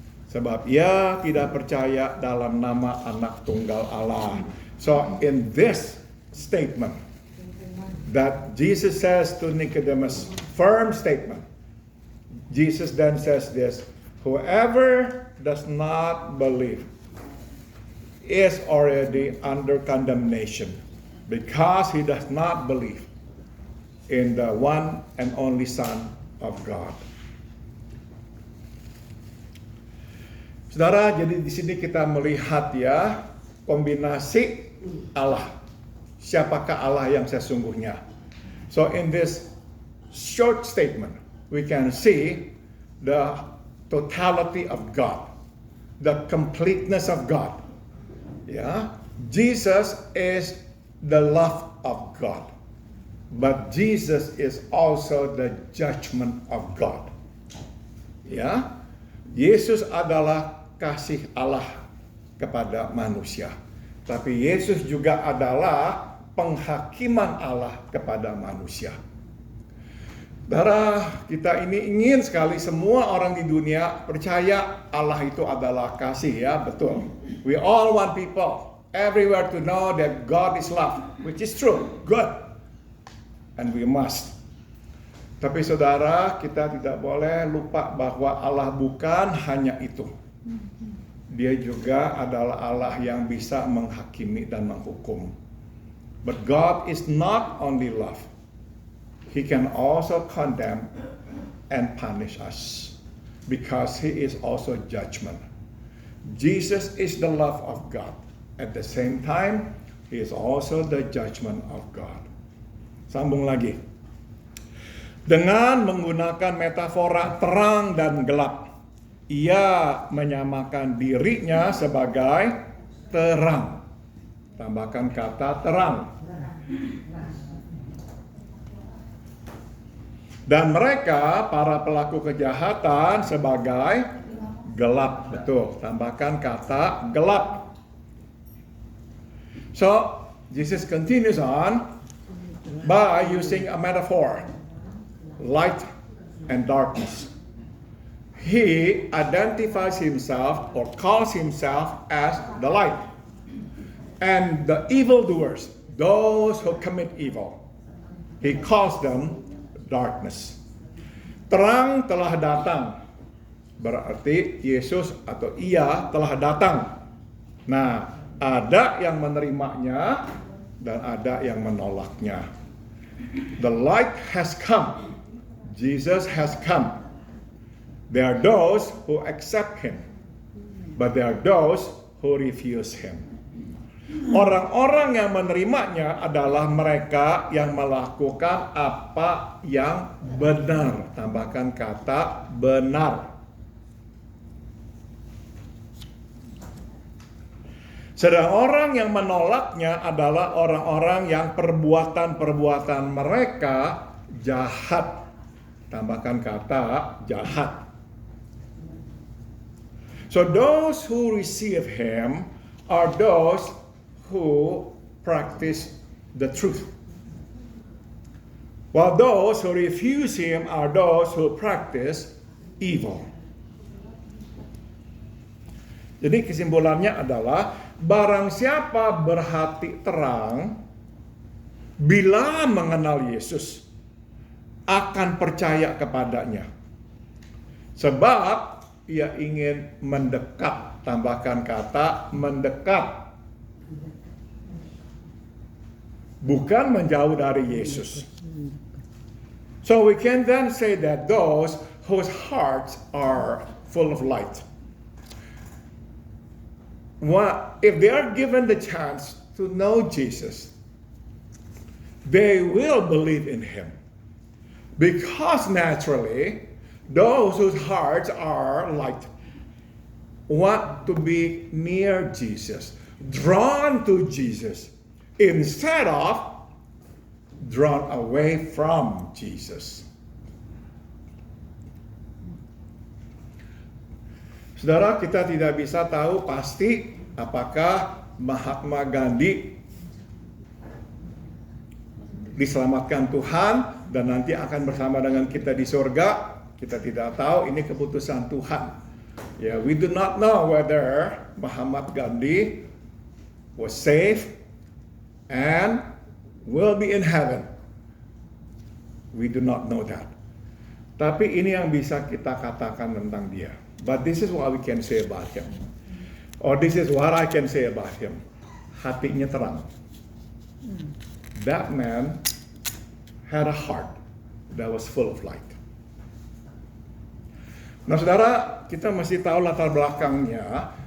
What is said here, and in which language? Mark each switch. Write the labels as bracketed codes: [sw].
[id] Sebab ia tidak percaya dalam nama Anak Tunggal Allah. [en] So in this statement that Jesus says to Nicodemus, firm statement, Jesus then says this, whoever does not believe is already under condemnation because he does not believe in the one and only Son of God. [id] Saudara, jadi di sini kita melihat ya kombinasi Allah. Siapakah Allah yang sesungguhnya? [en] So in this short statement, we can see the totality of God, the completeness of God. Yeah, Jesus is the love of God, but Jesus is also the judgment of God. [id] Ya, Yesus adalah kasih Allah kepada manusia, tapi Yesus juga adalah penghakiman Allah kepada manusia. Saudara, kita ini ingin sekali semua orang di dunia percaya Allah itu adalah kasih, ya, betul. [en] We all want people everywhere to know that God is love, which is true, good, and we must. [id] Tapi saudara, kita tidak boleh lupa bahwa Allah bukan hanya itu. Dia juga adalah Allah yang bisa menghakimi dan menghukum. [en] But God is not only love. He can also condemn and punish us because He is also judgment. Jesus is the love of God. At the same time, He is also the judgment of God. [id] Sambung lagi. Dengan menggunakan metafora terang dan gelap, Ia menyamakan dirinya sebagai terang. Tambahkan kata terang. Dan mereka, para pelaku kejahatan, sebagai gelap. Betul, tambahkan kata gelap. [en] So, Jesus continues on by using a metaphor, light and darkness. He identifies himself or calls himself as the light. And the evildoers, those who commit evil, he calls them darkness. [id] Terang telah datang, berarti Yesus atau Ia telah datang. Nah, ada yang menerimanya dan ada yang menolaknya. [en] The light has come. Jesus has come. There are those who accept him, but there are those who refuse him. [id] Orang-orang yang menerimanya adalah mereka yang melakukan apa yang benar. Tambahkan kata benar. Sedang orang yang menolaknya adalah orang-orang yang perbuatan-perbuatan mereka jahat. Tambahkan kata jahat. [en] So those who receive him are those who practice the truth. While those who refuse him are those who practice evil. [id] Jadi kesimpulannya adalah barang siapa berhati terang bila mengenal Yesus akan percaya kepadanya. Sebab ia ingin mendekat, tambahkan kata mendekat. Bukan menjauh dari Yesus. [en] So we can then say that those whose hearts are full of light, if they are given the chance to know Jesus, they will believe in him. Because naturally, those whose hearts are light want to be near Jesus, drawn to Jesus, instead of drawn away from Jesus. [id] Saudara, kita tidak bisa tahu pasti apakah Mahatma Gandhi diselamatkan Tuhan dan nanti akan bersama dengan kita di surga. Kita tidak tahu, ini keputusan Tuhan. [en] Yeah, we do not know whether Mahatma Gandhi was saved and will be in heaven. We do not know that. [id] Tapi ini yang bisa kita katakan tentang dia. [en] But this is what we can say about him. Or this is what I can say about him. [id] Hatinya terang. [en] That man had a heart that was full of light. [id] Nah saudara, kita masih tahu latar belakangnya.